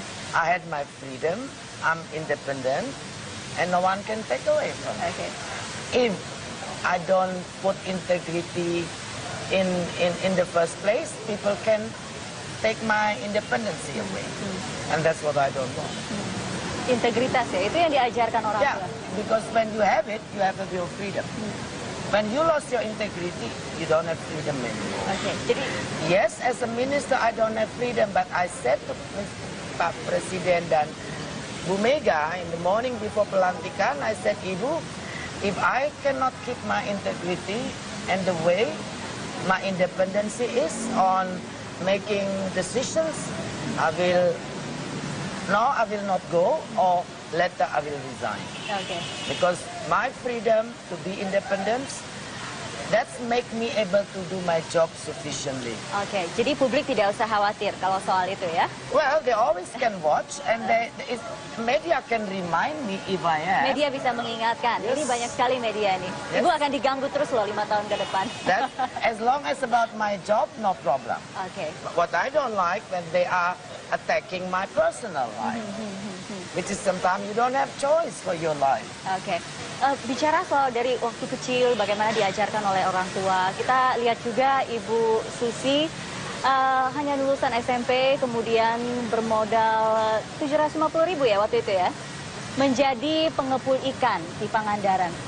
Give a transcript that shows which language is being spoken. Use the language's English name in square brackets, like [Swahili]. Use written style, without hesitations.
[English] I had my freedom. I'm independent. And no one can take away from me. Okay. If I don't put integrity in the first place, people can take my independency away. And that's what I don't want. [Indonesian] Integritas ya, itu yang diajarkan orang tua. [English] Because when you have it, you have your freedom. When you lost your integrity, you don't have freedom anymore. [Indonesian] Okay, jadi [English] yes, as a minister, I don't have freedom, but I said to Pak Presiden dan Bu Mega in the morning before pelantikan, I said, Ibu, if I cannot keep my integrity and the way my independency is on making decisions, I will not go, or later I will resign. Okay. Because my freedom to be independent, that's make me able to do my job sufficiently. [Indonesian] Oke, jadi publik tidak usah khawatir kalau soal itu ya. [English] Well, they always can watch, and media can remind me if I am. [Indonesian] Media bisa mengingatkan. [English] Yes. [Indonesian] Ini banyak sekali media ini. [English] Yes. [Indonesian] Ibu akan diganggu terus loh 5 tahun ke depan. [English] That, as long as about my job, no problem. [Indonesian] Oke. [English] What I don't like when they are attacking my personal life, which is sometimes you don't have choice for your life. [Indonesian] Oke. Bicara soal dari waktu kecil, bagaimana diajarkan oleh orang tua. Kita lihat juga Ibu Susi hanya lulusan SMP, kemudian bermodal 750.000 ya waktu itu ya, menjadi pengepul ikan di Pangandaran.